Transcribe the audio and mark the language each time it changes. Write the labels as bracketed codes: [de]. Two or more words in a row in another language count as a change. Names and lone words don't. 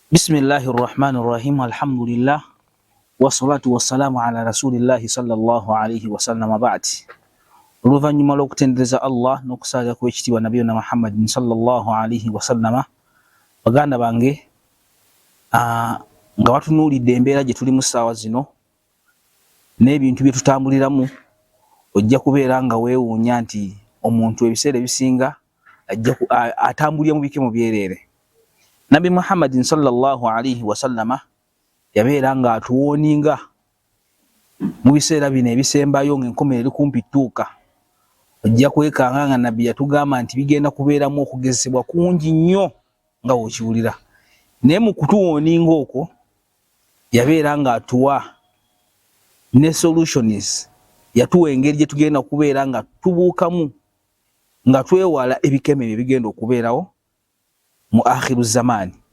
[ar] بسم الله الرحمن الرحيم الحمد لله والصلاة والسلام على رسول الله صلى الله عليه وسلم. Ba'di, [lg] oluvannyuma lw'okutendereza Allah n'okusaalira ku ekitiibwa [ar] نبينا محمد صلى الله عليه وسلم, [lg] baganda bange, nga batunuulidde embeera gye tuli mu ssaawa zino n'ebintu bye tutambuliramu, ojja kubeera nga weewuunya nti omuntu ebiseera ebisinga atambulira mu bike mu byereere. [ar] نبي محمد صلى الله عليه وسلم [lg] yabeera nga atuwooninga mu biseera bino ebisembayo ng'enkomerero eri kumpi ttuuka. Ojja kwekanga nga nabbi yatugamba nti bigenda kubeeramu okugezesebwa kungi nnyo nga bw'okiwulira. Naye mu kutuwooninga okwo yabeera nga atuwa ne solutions, yatuwa engeri gye tugenda kubeera nga tubuukamu nga twewala ebikeme ebigenda okubeerawo mu [ar] آخر الزمان.